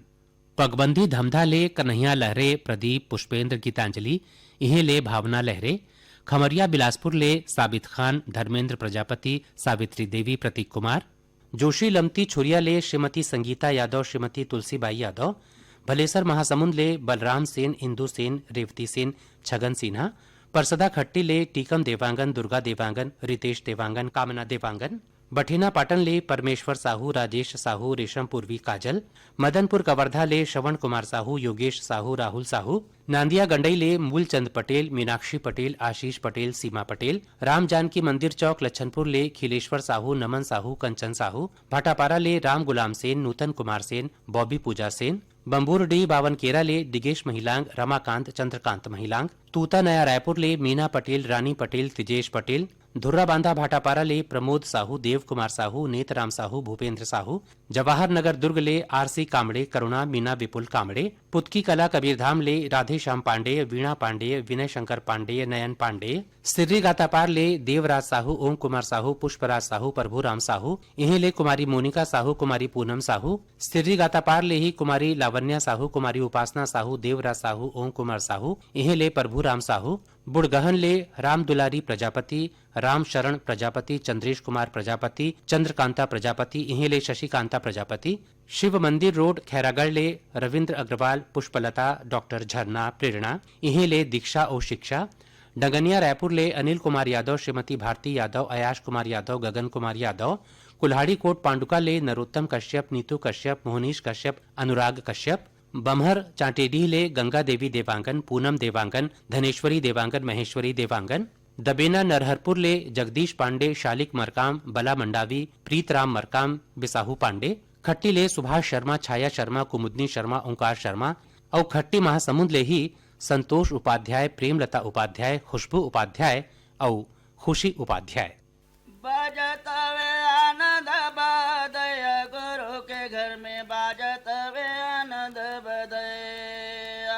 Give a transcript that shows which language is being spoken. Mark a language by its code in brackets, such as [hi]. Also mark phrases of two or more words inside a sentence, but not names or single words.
[hne] पगबंदी धमधा ले कन्हैया लहरे प्रदीप पुष्पेंद्र गीतांजलि इहे ले भावना लहरे खमरिया बिलासपुर ले साबित खान धर्मेंद्र प्रजापति सावित्री देवी प्रतीक कुमार जोशी लमती छुरिया ले श्रीमती संगीता यादव श्रीमती तुलसीबाई यादव भलेसर महासमुंद ले बलराम सेन इंदु सेन रेवती सेन छगन सिन्हा परसदा खट्टी ले टीकम देवांगन दुर्गा देवांगन रितेश देवांगन कामना देवांगन बठिना पाटन ले परमेश्वर साहू राजेश साहू रेशम पूर्वी काजल मदनपुर कवर्धा ले श्रवण कुमार साहू योगेश साहू राहुल साहू नांदिया गंडई ले मूलचंद पटेल मीनाक्षी पटेल आशीष पटेल सीमा पटेल राम जानकी मंदिर चौक लच्छनपुर ले खिलेश्वर साहू नमन साहू कंचन साहू भाटापारा ले राम गुलाम सेन नूतन कुमार सेन बॉबी पूजा सेन बम्बूरडी बावनकेरा ले दिगेश महिलांग रमाकांत चंद्रकांत महिलांग तूता नया रायपुर ले मीना पटेल रानी पटेल तिजेश पटेल धुर्रा बांधा भाटापारा ले प्रमोद साहू देव कुमार साहू नेतराम साहू भूपेंद्र साहू जवाहर नगर दुर्ग ले आरसी कामड़े करुणा मीना विपुल कामड़े पुतकी कला कबीरधाम ले राधे श्याम पांडे वीणा पांडे विनय शंकर पांडे नयन पांडे सिर्री गातापार ले देवराज साहू ओम कुमार साहू पुष्पराज साहू प्रभुराम साहू इन्हें ले कुमारी मोनिका साहू कुमारी पूनम साहू सिर्री गातापार ले ही कुमारी लावण्या साहू कुमारी उपासना साहू देवराज साहू ओम कुमार साहू इन्हें ले प्रभुराम साहू बुड़गहन ले राम दुलारी प्रजापति राम शरण प्रजापति चंद्रेश कुमार प्रजापति चंद्रकांता प्रजापति इन्हें ले शशिकांता प्रजापति शिव मंदिर रोड खैरागढ़ ले रविंद्र अग्रवाल पुष्पलता डॉक्टर झरना प्रेरणा इन्हें ले दीक्षा और शिक्षा डंगनिया रायपुर ले अनिल कुमार यादव श्रीमती भारती यादव अयाश कुमार यादव गगन कुमार यादव कुल्हाड़ी कोट पांडुका ले नरोत्तम कश्यप नीतू कश्यप मोहनीश कश्यप अनुराग कश्यप बम्हर चांटेडीह ले गंगा देवी देवांगन पूनम देवांगन धनेश्वरी देवांगन महेश्वरी देवांगन दबेना नरहरपुर ले जगदीश पांडे शालिक मरकाम बला मंडावी प्रीतराम मरकाम बिसाहू पांडे खट्टी ले सुभाष शर्मा छाया शर्मा कुमुदनी शर्मा ओंकार शर्मा और खट्टी महासमुंद ले ही संतोष उपाध्याय प्रेमलता उपाध्याय खुशबू उपाध्याय और खुशी उपाध्याय। बाजत वे आनंद बदय गुरु के घर में बाजत वे आनंद बदया